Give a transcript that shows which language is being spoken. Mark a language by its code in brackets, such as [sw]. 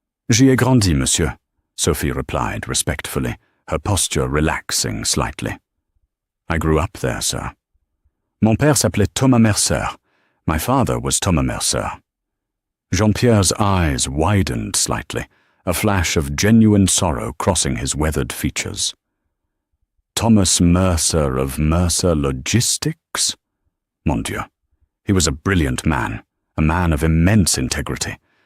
[fr] "J'y ai grandi, monsieur," [en] Sophie replied respectfully, her posture relaxing slightly. "I grew up there, sir. [fr] Mon père s'appelait Thomas Mercer. [en] My father was Thomas Mercer." Jean-Pierre's eyes widened slightly, a flash of genuine sorrow crossing his weathered features. "Thomas Mercer of Mercer Logistics? [fr] Mon Dieu. [en] He was a brilliant man, a man of immense integrity.